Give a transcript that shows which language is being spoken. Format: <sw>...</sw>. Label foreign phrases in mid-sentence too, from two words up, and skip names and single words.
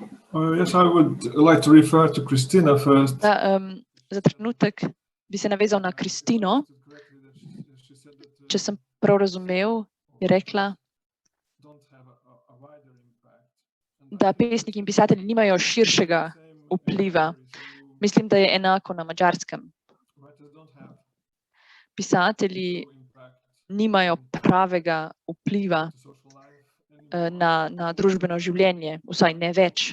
<en>Yes, I would like to refer to Christina first.</en> <sl>Za trenutek bi se navezal na Kristino. Če sem prav razumel, je rekla, da pesniki in pisatelji nimajo širšega vpliva. Mislim, da je enako na Madžarskem. Pisatelji nimajo pravega vpliva na družbeno življenje, vsaj ne več.</sl>